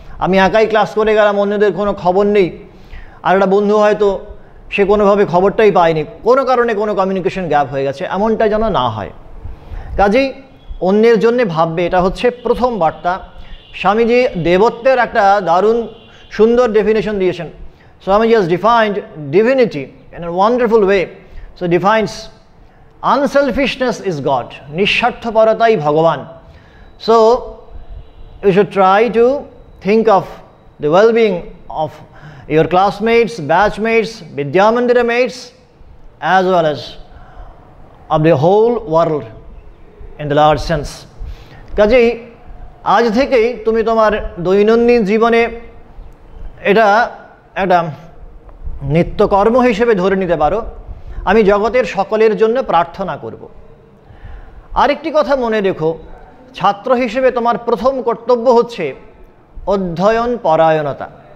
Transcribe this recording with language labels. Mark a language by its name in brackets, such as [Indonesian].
[Bangla] আমি একাই ক্লাস করে গেলাম, অন্যদের কোনো খবর নেই, আর একটা বন্ধু হয়তো সে কোনোভাবে খবরটাই পায়নি, কোনো কারণে কোনো কমিউনিকেশন গ্যাপ হয়ে গেছে, এমনটা যেন না হয়। কাজেই অন্যের জন্যে ভাববে, এটা হচ্ছে প্রথম বার্তা। স্বামীজি দেবত্বের একটা দারুণ সুন্দর ডেফিনেশন দিয়েছেন। [English] Swamiji has defined divinity in a wonderful way. So defines unselfishness is God, [Bangla] নিঃস্বার্থপরতাই ভগবান। [English] So you should try to think of the well-being of your classmates, batchmates, Vidyamandira mates, as well as of the whole world in the large sense. [Bangla] কাজেই আজ থেকেই তুমি তোমার দৈনন্দিন জীবনে এটা একটা নিত্যকর্ম হিসেবে ধরে নিতে পারো, আমি জগতের সকলের জন্য প্রার্থনা করব। আরেকটি কথা মনে রেখো, ছাত্র হিসেবে তোমার প্রথম কর্তব্য হচ্ছে অধ্যয়ন পরায়ণতা।